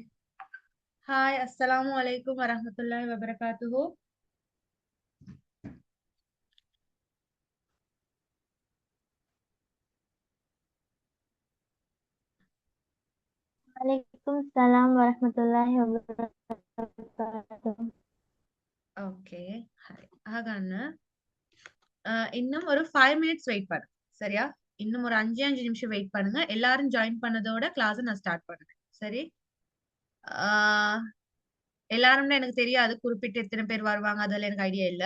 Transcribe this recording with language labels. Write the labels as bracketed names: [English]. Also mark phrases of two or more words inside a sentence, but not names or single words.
[Arabic] Hi, السلام عليكم ورحمة الله وبركاته. وعليكم السلام ورحمة الله وبركاته. [English] Okay. Hi. [Tamil] ஆகான்னு இன்னும் ஒரு 5 minutes வெயிட் பண்ணுங்க. சரியா? இன்னும் ஒரு 5 நிமிஷம் வெயிட் பண்ணுங்க. எல்லாரும் ஜாயின் பண்ணதோட கிளாஸ் நான் ஸ்டார்ட் பண்ணுறேன். சரி? ஆஹ் எல்லாரும்னா எனக்கு தெரியாது குறிப்பிட்ட எத்தனை பேர் வருவாங்க அதெல்லாம் எனக்கு ஐடியா இல்ல.